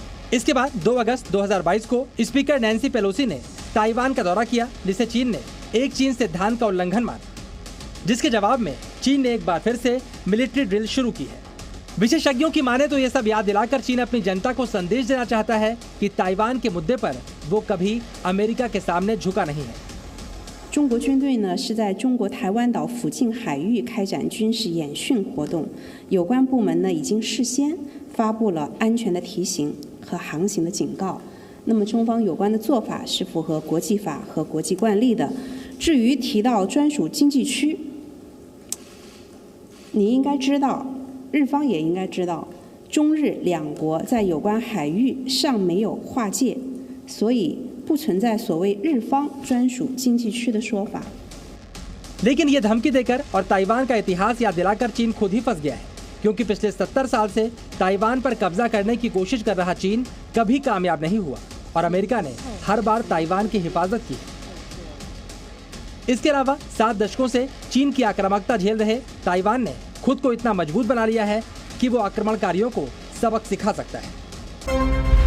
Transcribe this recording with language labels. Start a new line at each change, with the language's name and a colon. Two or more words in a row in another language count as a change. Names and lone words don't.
Hindi: इसके बाद 2 अगस्त 2022 को स्पीकर नैन्सी पेलोसी ने ताइवान का दौरा किया, जिसे चीन ने एक चीन सिद्धांत का उल्लंघन माना, जिसके जवाब में चीन ने एक बार फिर से
English: military drill
Hindi: शुरू की है। विशेषज्ञों की माने तो यह सब याद दिलाकर चीन अपनी जनता को संदेश देना चाहता है कि ताइवान के मुद्दे पर वो कभी अमेरिका के सामने झुका नहीं है।
Chinese: 中国军队呢是在中国台湾岛附近海域开展军事演训活动，有关部门呢已经事先发布了安全的提醒和航行的警告。那么中方有关的做法是符合国际法和国际惯例的。至于提到专属经济区，你应该知道，日方也应该知道，中日两国在有关海域尚没有划界，所以不存在所谓日方专属经济区的说法。
Hindi: लेकिन ये धमकी देकर और ताइवान का इतिहास याद दिलाकर चीन खुद ही फंस गया है, क्योंकि पिछले 70 साल से ताइवान पर कब्जा करने की कोशिश कर रहा चीन कभी कामयाब नहीं हुआ और अमेरिका ने हर बार ताइवान की हिफाजत की। इसके अलावा 7 दशकों से चीन की आक्रामकता झेल रहे ताइवान ने खुद को इतना मजबूत बना लिया है कि वो आक्रमणकारियों को सबक सिखा सकता है।